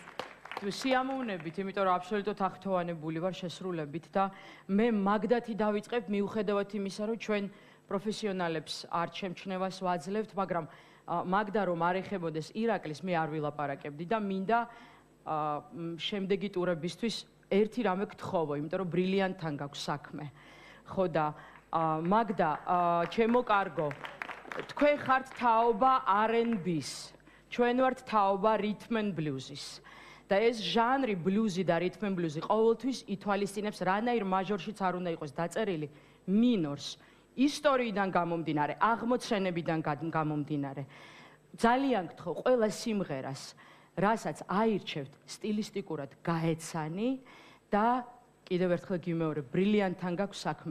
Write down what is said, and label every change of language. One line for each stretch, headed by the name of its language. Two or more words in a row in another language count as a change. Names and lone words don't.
Georgian: სიამოვნებით, იმიტომ რომ აბსოლუტურად აღთოვანებული ვარ შესრულებით და მე მაგდათი დავიწყებ მიუხედავად იმისა, რომ ჩვენ პროფესიონალებს არ შემჩნევას ვაძლევთ, მაგრამ მაგდა რომ არ ეხებოდეს ირაკლის მე არ ვილაპარაკებდი და მინდა შემდეგი ტურებისთვის ერთი რამე გთხოვო, იმიტომ რომ ბრილიანტთან გაქვს საქმე. ხო და მაგდა, ჩემო კარგო, თქვენ ხართ თაობა R&B-ს, ჩვენ ვართ თაობა
English: rhythm and blues-ის.
Georgian: და ეს ჟანრი ბლუზი და
English: rhythm and blues-ი
Georgian: ყოველთვის ითვალისწინებს რანაირ მაჟორშიც არ უნდა იყოს დაწერილი მინორს, ისტორიიდან გამომდინარე, აღმოცენებიდან გამომდინარე. ძალიან გთხოვ ყველა სიმღერას, რასაც აირჩევთ, სტილისტიკურად გაეცანი და კიდევ ერთხელ გიმეორებ, ბრილიანტთან გაქვს საქმე.